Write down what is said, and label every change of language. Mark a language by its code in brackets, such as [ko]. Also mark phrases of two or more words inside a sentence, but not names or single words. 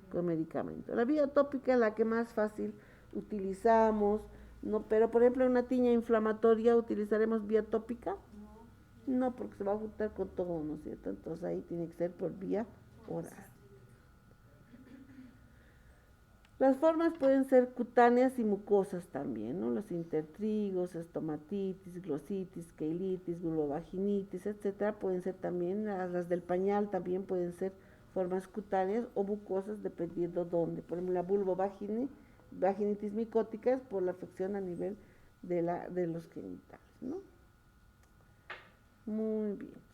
[es] La vía tópica es la que más fácil utilizamos, No, pero por ejemplo en una tiña inflamatoria utilizaremos vía tópica. No, porque se va a juntar con todo, ¿no es cierto? Entonces ahí tiene que ser por vía oral. Las formas pueden ser cutáneas y mucosas también, ¿no? Los intertrigos, estomatitis, glositis, queilitis, vulvovaginitis, etcétera, pueden ser también, las del pañal también pueden ser formas cutáneas o mucosas dependiendo dónde. Por ejemplo, la vulvovaginitis micótica es por la afección a nivel de los genitales, ¿no? Muy bien.